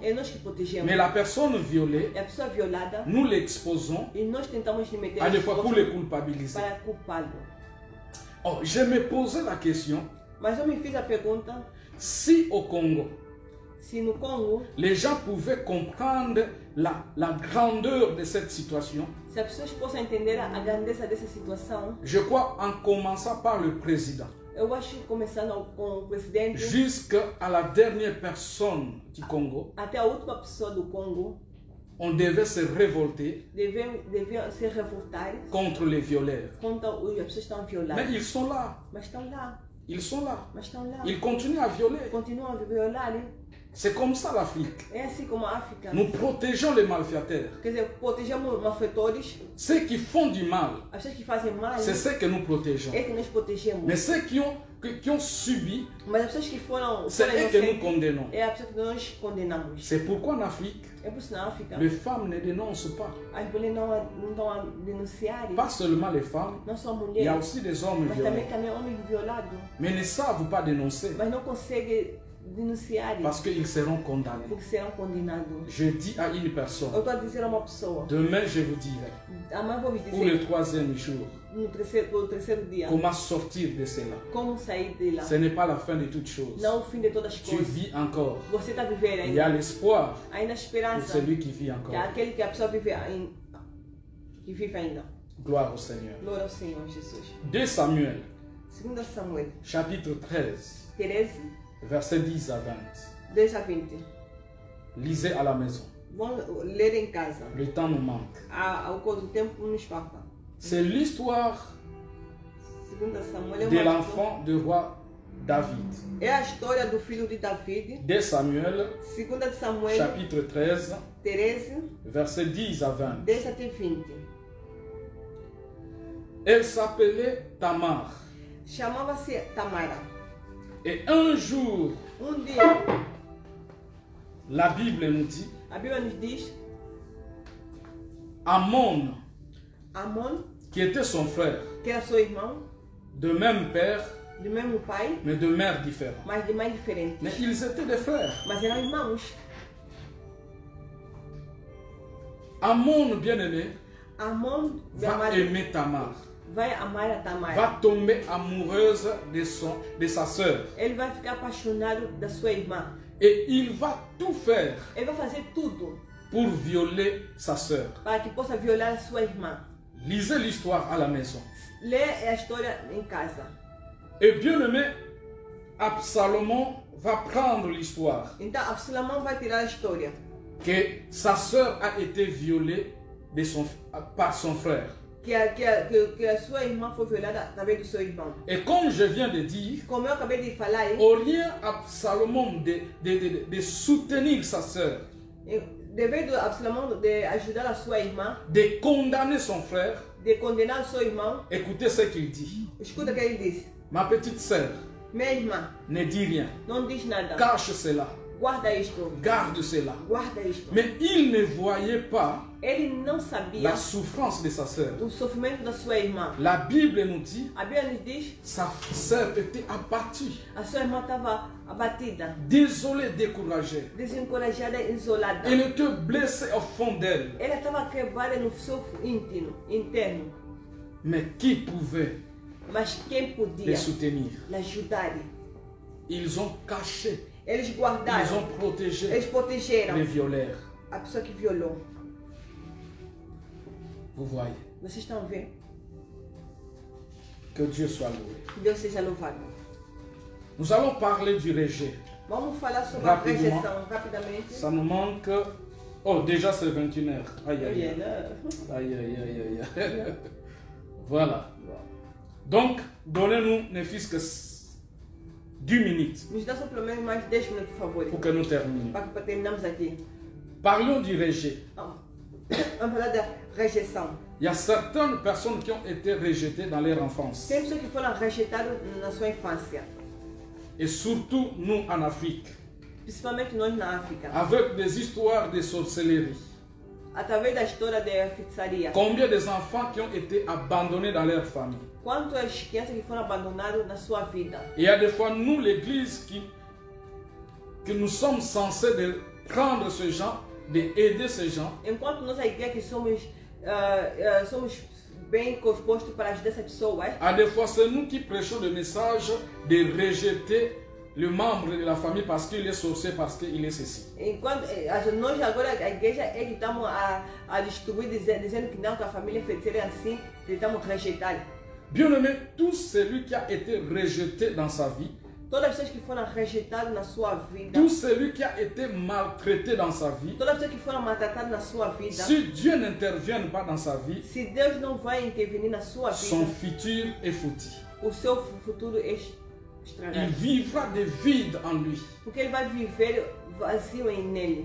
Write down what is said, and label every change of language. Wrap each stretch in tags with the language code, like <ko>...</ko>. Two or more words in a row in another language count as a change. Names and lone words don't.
<pt>é nós que protegemos.</pt> <fr>Mais la personne violée,</fr> <pt>É a pessoa violada</pt> <fr>nous l'exposons</fr> <pt>e nós tentamos lhe meter</pt> <fr>à des</fr> <pt>as</pt> <fr>fois pour</fr> <pt>costas</pt> <fr>le culpabiliser.</fr> <pt>para culpá-lo.</pt> <fr>Oh, je me posais la question,</fr> <pt>Mas eu me fiz a pergunta</pt> <fr>si au Congo,</fr> <pt>se no Congo,</pt> <fr>les gens pouvaient comprendre la grandeur de cette situation,</fr> <pt>se as pessoas possam entender a grandeza dessa situação,</pt> <fr>je crois en commençant par le président,</fr> <pt>eu acho que começando com o presidente</pt> <fr>jusqu'à la dernière personne du Congo,</fr> <pt>até a última pessoa do Congo,</pt> <fr>on devait se révolter</fr> <pt>deviam se revoltar</pt> <fr>contre les violeurs.</fr> <pt>contra as pessoas que estão</pt> <fr>Mais</fr> <pt>violadas.</pt> <fr>ils sont là,</fr> <pt>Mas estão lá,</pt> <fr>ils sont là.</fr> <pt>mas estão lá.</pt> <fr>Ils continuent à violer.</fr> <pt>Continuam a violar.</pt> <fr>C'est comme ça l'Afrique.</fr> <pt>É assim como a África.</pt> <fr>Nous protégeons les malfaiteurs.</fr> <pt>Quer dizer, protegemos malfeitores,</pt> <fr>Ceux qui font du mal,</fr> <pt>as pessoas que fazem mal,</pt> <fr>c'est ceux que nous protégeons.</fr> <pt>é que nós protegemos.</pt> <fr>Mais ceux qui ont subi,</fr> <pt>Mas as pessoas que foram</pt> <fr>c'est eux que nous</fr> <pt>inocentes,</pt> <fr>condamnons.</fr> <pt>é a pessoa que nós condenamos.</pt> <fr>C'est pourquoi en Afrique,</fr> <pt>É por isso na África,</pt> <fr>les femmes ne dénoncent pas.</fr> <pt>as mulheres não estão a denunciar.</pt> <fr>Pas seulement les femmes,</fr> <pt>Não só</pt> <fr>il y a</fr> <pt>mulheres,</pt> <fr>aussi des hommes</fr> <pt>mas</pt> <fr>violents.</fr> <pt>também homens violados.</pt> <fr>Mais ne savent pas dénoncer</fr> <pt>Mas não conseguem denunciar</pt> <fr>parce qu'ils seront condamnés.</fr> <pt>porque serão condenados.</pt> <fr>Je dis à une personne,</fr> <pt>Eu estou a dizer a uma pessoa,</pt> <fr>demain je vous dirai,</fr> <pt>amanhã vou lhe</pt> <fr>pour le</fr> <pt>dizer,</pt> <fr>troisième jour,</fr> <pt>no terceiro dia,</pt> <fr>comment sortir de cela.</fr> <pt>como sair de lá.</pt> <fr>Ce n'est pas la fin de toutes choses.</fr> <pt>Não o fim de todas as</pt> <fr>Tu</fr> <pt>coisas.</pt> <fr>vis encore.</fr> <pt>Você está vivendo</pt> <fr>Il y a</fr> <pt>ainda.</pt> <fr>l'espoir</fr> <pt>Ainda a</pt> <fr>pour</fr> <pt>esperança.</pt> <fr>celui qui vit</fr> <pt>Que</pt> <fr>encore.</fr> <pt>aquele que a pessoa vive ainda. Que vive ainda.</pt> <fr>Gloire au Seigneur.</fr> <pt>Glória ao Senhor Jesus.</pt> <fr>2 Samuel,</fr> <pt>2 Samuel</pt> <fr>chapitre 13,</fr> <pt>13,</pt> <fr>versets 10 à 20.</fr> <pt>10 a 20.</pt> <fr>Lisez à la maison.</fr> <pt>Vamos ler em casa.</pt> <fr>Le temps nous manque.</fr> <pt>O tempo nos falta.</pt> <fr>C'est l'histoire</fr> <pt>2 Samuel é</pt> <fr>de</fr> <pt>uma</pt> <fr>l'enfant du roi David.</fr> <pt>é a história do filho de David.</pt> <fr>2 Samuel,</fr> <pt>2 de Samuel</pt> <fr>chapitre 13,</fr> <pt>13,</pt> <fr>versets 10 à 20.</fr> <pt>10 até 20.</pt> <fr>Elle s'appelait Tamar.</fr> <pt>Chamava-se Tamara.</pt> <fr>Et un jour,</fr> <pt>Dia,</pt> <fr>la Bible nous dit,</fr> <pt>a Bíblia nos diz,</pt> <fr>Amon,</fr> <pt>Amon,</pt> <fr>qui était son frère,</fr> <pt>que era seu irmão,</pt> <fr>de même père,</fr> <pt>do mesmo pai,</pt> <fr>mais de mère différente.</fr> <pt>mas de mães diferentes.</pt> <fr>Mais ils étaient des frères.</fr> <pt>Mas eram irmãos.</pt> <fr>Amon, bien-aimé, Amon va aimer Tamar,</fr> <pt>vai amar a Tamara.</pt> <fr>va tomber amoureuse de sa sœur.</fr> <pt>Ele vai ficar apaixonado da sua irmã.</pt> <fr>Et il va tout faire</fr> <pt>Ele vai fazer tudo</pt> <fr>pour violer sa sœur.</fr> <pt>para que possa violar a sua irmã.</pt> <fr>Lisez l'histoire à la maison.</fr> <pt>Lê a história em casa.</pt> <fr>Et bien-aimé, Absalom va prendre l'histoire</fr> <pt>Então, Absalão vai tirar a história.</pt> <fr>que sa sœur a été violée par son frère.</fr> <pt>que a sua irmã foi violada através do seu irmão.</pt> <fr>Et comme je viens de dire,</fr> <pt>Como eu acabei de falar,</pt> <fr>au rien à Salomon de soutenir sa sœur,</fr> <pt>devido a Absalão de ajudar a sua irmã,</pt> <fr>de condamner son frère,</fr> <pt>de condenar o seu irmão,</pt> <fr>écoutez ce qu'il dit.</fr> <pt>escuta o que ele disse.</pt> <fr>Ma petite sœur,</fr> <pt>Minha irmã,</pt> <fr>ne dis rien.</fr> <pt>não diz nada.</pt> <fr>Cache cela.</fr> <pt>Guarda isto.</pt> <fr>Garde cela.</fr> <pt>Guarda isto.</pt> <fr>Mais il ne voyait pas</fr> <pt>Ele não sabia</pt> <fr>la souffrance de sa sœur.</fr> <pt>o sofrimento da sua irmã.</pt> <fr>La Bible nous dit,</fr> <pt>A Bíblia nos diz,</pt> <fr>sa sœur était abattue,</fr> <pt>a sua irmã estava abatida,</pt> <fr>désolée, découragée.</fr> <pt>desencorajada, isolada.</pt> <fr>Elle était blessée au fond d'elle.</fr> <pt>Ela estava quebrada no seu interno.</pt> <fr>Mais qui pouvait</fr> <pt>Mas quem podia</pt> <fr>les soutenir?</fr> <pt>ajudar?</pt> <fr>Ils ont caché,</fr> <pt>Eles</pt> <fr>ils</fr> <pt>guardaram,</pt> <fr>ont protégé</fr> <pt>eles protegeram</pt> <fr>les violeurs.</fr> <pt>a pessoa que violou.</pt> <fr>Vous voyez,</fr> <pt>Vocês estão vendo?</pt> <fr>que Dieu soit loué.</fr> <pt>Que Deus seja louvado.</pt> <fr>Nous allons parler du rejet.</fr> <pt>Vamos falar sobre a</pt> <fr>Rapidement.</fr> <pt>rejeição rapidamente.</pt> <fr>Ça nous manque... Oh, déjà c'est 21h. Aïe, aïe, aïe.</fr> <pt>Olha,</pt> <fr>Aïe, aïe, aïe, aïe. Voilà. Donc, donnez-nous ne fût-ce que 10 minutes</fr> <pt>nos dá só pelo menos mais 10 minutos, por favor.</pt> <fr>pour que nous terminions.</fr> <pt>Para terminarmos aqui.</pt> <fr>Parlons du rejet.</fr> <pt>Vamos falar da rejeição.</pt> <fr>Il y a certaines personnes qui ont été rejetées dans leur enfance.</fr> <pt>Tem pessoas que foram rejeitadas na sua infância.</pt> <fr>Et surtout nous en Afrique.</fr> <pt>Principalmente nós na África.</pt> <fr>Avec des histoires de sorcellerie.</fr> <pt>Através da história da feitiçaria.</pt> <fr>Combien des enfants qui ont été abandonnés dans leur famille.</fr> <pt>Quantas crianças que foram abandonadas na sua vida.</pt> <fr>Et il y a des fois, nous, l'Église, que nous sommes censés de prendre ces gens, d'aider ces gens.</fr> <pt>Enquanto nós, a igreja, que somos bem dispostos para ajudar essas pessoas.</pt> <fr>À des fois, c'est nous qui prêchons le message de rejeter le membre de la famille parce qu'il est sorcier, parce qu'il est ceci.</fr> <pt>Enquanto nós agora, a igreja, é que estamos a distribuir, dizendo que não, que a família feiticeira é assim, tentamos rejeitar.</pt> <fr>Bien-aimé, tout celui qui a été rejeté dans sa vie,</fr> <pt>Todas as pessoas que foram rejeitadas na sua vida,</pt> <fr>tout celui qui a été maltraité dans sa vie,</fr> <pt>todas as pessoas que foram maltratadas na sua vida,</pt> <fr>si Dieu n'intervient pas dans sa vie,</fr> <pt>se Deus não vai intervenir na sua</pt> <fr>son</fr> <pt>vida,</pt> <fr>futur est foutu.</fr> <pt>o seu futuro é</pt> <fr>Il</fr> <pt>estragado.</pt> <fr>vivra des vides en lui.</fr> <pt>Porque ele vai viver vazio em nele.</pt>